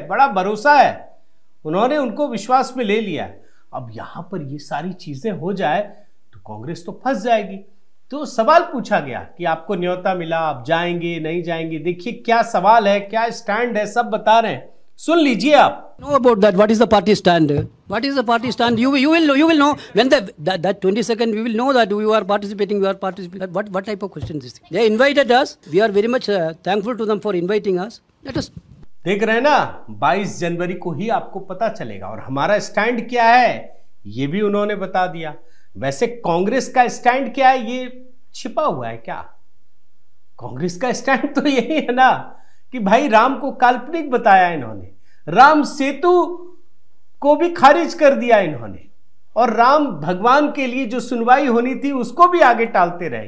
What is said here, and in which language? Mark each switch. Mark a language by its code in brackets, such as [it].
[hi] बड़ा भरोसा है, उन्होंने उनको विश्वास में ले लिया। अब यहां पर ये सारी चीजें हो जाए तो कांग्रेस तो फंस जाएगी। तो सवाल पूछा गया कि आपको न्योता मिला, आप जाएंगे नहीं जाएंगे। देखिए क्या सवाल है, क्या स्टैंड है, सब बता रहे हैं, सुन लीजिए आप। [en] Know about that. What is the party stand? What is the party stand? You will know when that 22nd we will know that we are participating. We are participating. What type of question is this? They invited us. We are very much thankful to them for inviting us. Let us. [hi] देख रहे हैं ना, 22 जनवरी को ही आपको पता चलेगा। और हमारा स्टैंड क्या है ये भी उन्होंने बता दिया। वैसे कांग्रेस का स्टैंड क्या है ये छिपा हुआ है क्या? कांग्रेस का स्टैंड तो यही है ना कि भाई राम को काल्पनिक बताया इन्होंने, राम सेतु को भी खारिज कर दिया इन्होंने, और राम भगवान के लिए जो सुनवाई होनी थी उसको भी आगे टालते रहे।